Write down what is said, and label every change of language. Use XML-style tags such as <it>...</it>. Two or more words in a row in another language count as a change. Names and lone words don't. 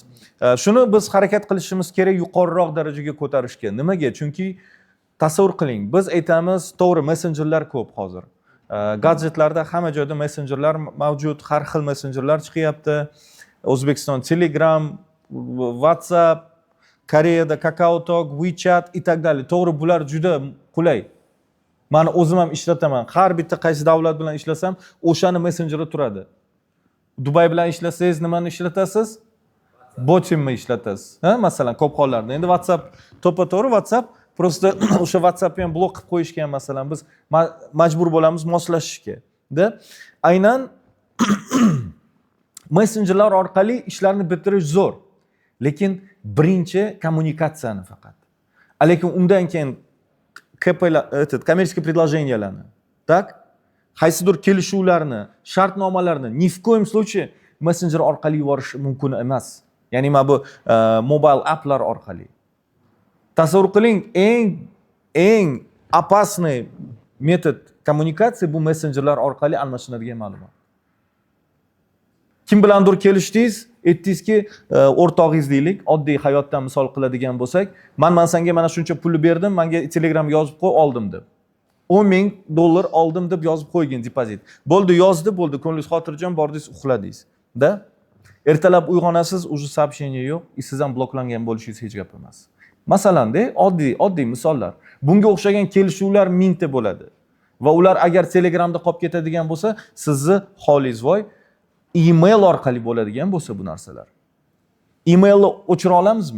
<uz>Shuni biz harakat qilishimiz kerak yuqoriroq darajaga ko'tarishga. Nimaga? Chunki tasavvur qiling, biz aytamiz, to'g'ri, messenjerlar ko'p hozir. Gadjetlarda hamma joyda messenjerlar mavjud, har xil messenjerlar chiqyapti. O'zbekiston Telegram, WhatsApp, Koreyada KakaoTalk,</uz> <ru>WeChat и так далее.</ru> <uz>To'g'ri, bular juda qulay. Meni o'zim ham ishlataman. Har bitta qaysi davlat bilan ishlasam, o'shani messenjeri turadi. Dubay bilan ishlasangiz nimani ishlatasiz? Botimni ishlatasiz. Masalan, ko'p hollarda. Endi WhatsApp to'ppa-to'g'ri WhatsApp просто o'sha WhatsAppni ham blok qilib qo'yishgan, masalan, biz majbur bo'lamiz moslashishga. Aynan messenjerlar orqali ishlarni bitirish zo'r. Lekin birinchi kommunikatsiyani faqat. Lekin undan keyin kommersiya предложенияларni, tak? Qaysidir kelishuvlarni, shartnomalarni</uz> <ru>ни в коем случае</ru> <uz>messenger orqali yuborish mumkin emas. Ya'ni mana bu</uz> <en>mobile applar</en> <uz>orqali. Tasavvur qiling, eng опасный metod kommunikatsiya bu messenjerlar orqali almashinadigan ma'lumot. Kim bilandir kelishdingiz, aytdingizki, o'rtog'ingiz deylik, oddiy hayotdan misol qiladigan bo'lsak, men senga mana shuncha pulni berdim, menga Telegram yozib qo'y, oldim deb. $10,000 oldim deb yozib qo'ygin depozit. Bo'ldi, yozdi, bo'ldi, ko'nglingiz xotirjam, bordingiz, uxladingiz. Ertalab uyg'onasiz,</uz> <ru>уже сообщение</ru> <uz>yo'q, siz ham bloklangan bo'lishingiz hech gap emas. Masalan-da, oddiy misollar. Bunga o'xshagan kelishuvlar mingta bo'ladi. Va ular agar Telegramda qolib ketadigan bo'lsa, sizni holingiz voy, email orqali bo'ladigan bo'lsa bu narsalar. Emailni o'chira olamizmi?</uz>